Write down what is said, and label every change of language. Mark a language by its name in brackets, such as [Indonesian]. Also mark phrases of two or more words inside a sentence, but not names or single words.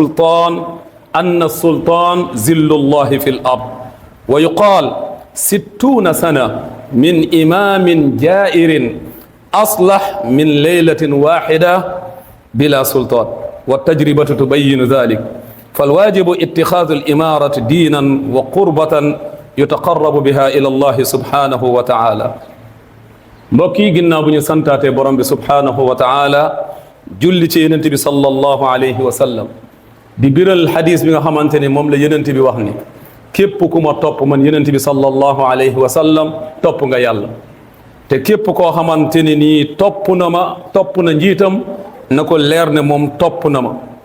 [Arabic] السلطان ذل الله في الأرض ويقال 60 سنة من إمام جائر أصلح من ليلة واحدة بلا سلطان والتجربة تبين ذلك فالواجب اتخاذ الإمارة دينا وقربة يتقرب بها إلى الله سبحانه وتعالى [Wolof] mbokk yi ginnaaw bu ñu santaate borom bi [Arabic] سبحانه وتعالى [Wolof] julli ci yonent bi [Arabic] صلى الله عليه وسلم [Wolof] di biral xadis bi nga xamante ne moom la yonent bi wax ni képp ku ma topp man yonent bi [Arabic] صلى الله عليه وسلم [Wolof] topp nga yàlla te képp koo xamante ne nii topp na njiitam na ko leer ne moom topp na ma